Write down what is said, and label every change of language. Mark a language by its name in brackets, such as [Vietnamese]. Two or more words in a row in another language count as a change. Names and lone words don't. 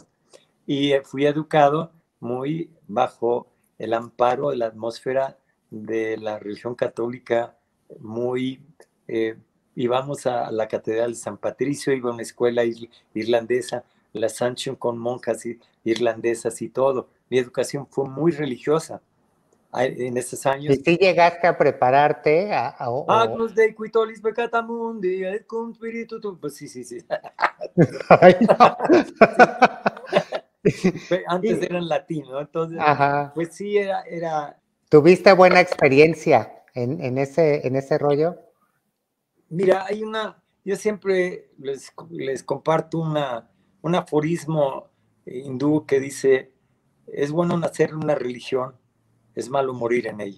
[Spanish] Y fui educado muy bajo el amparo de la atmósfera de la religión católica, muy... íbamos a la Catedral de San Patricio, iba a una escuela irlandesa, la Assumption con monjas irlandesas y todo. Mi educación fue muy religiosa en esos ¿Y años. si llegaste a prepararte [Latin] Agnus Dei qui tollis peccata mundi, et cum spiritu tu... [Spanish] Pues sí, sí, sí. Ay, no. Sí. Antes Y- era en latín, ¿no? Entonces, Ajá. pues sí, era ¿Tuviste buena experiencia en ese rollo? mira, yo siempre les comparto un aforismo hindú que dice, es bueno nacer en una religión, es malo morir en ella.